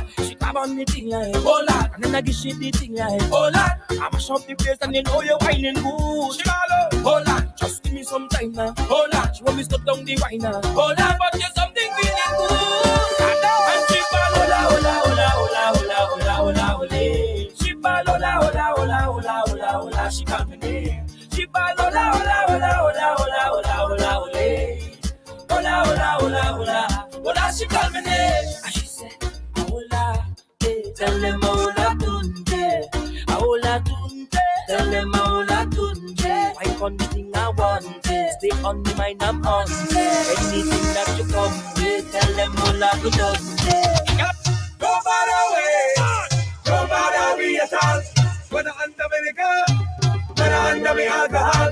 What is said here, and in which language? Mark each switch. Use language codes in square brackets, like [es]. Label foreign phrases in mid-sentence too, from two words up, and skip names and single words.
[en] She grab on the thing like, hold on. And then I give she the thing like, hold on. I mash up the place and you know you're whining good. She ball out, hold on. Just give me some time now, hold on. She want me stop down the wine now, hold on. But you're something feeling good. And she ball, [es] hola, hola, hola, hola, hola, hola, hola, hola. [en] She ball, [es] hola, hola, hola, hola, hola, hola. [en] She call me name. She ball, [es] hola, hola, hola, hola, hola, hola, hola, hola. Hola, hola, hola, hola, hola. [en] She call me name. And she said, hola, tell them hola tunde, hola tunde, tell them hola tunde. Wipe on the thing I want, stay on the mind I'm on. Anything that you come with, tell them hola tunde. Go far away, go far away at all. When I'm under me liquor, when I'm under me alcohol.